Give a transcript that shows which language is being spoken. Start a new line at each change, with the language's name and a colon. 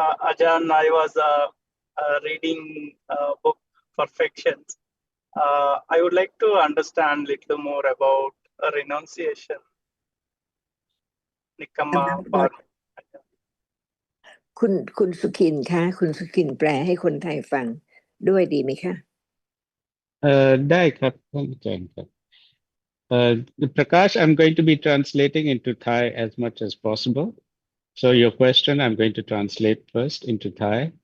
English: Ajan, I was reading book Perfection. I would like to understand a little more about renunciation. Nikamma par.
Thai: คุณสุขินคะคุณสุขินแปลให้คนไทยฟังด้วยดีไหมคะ ได้ครับท่านอาจารย์ครับ
English: Prakash, I'm going to be translating into Thai as much as possible. So your question, I'm going to translate first into Thai.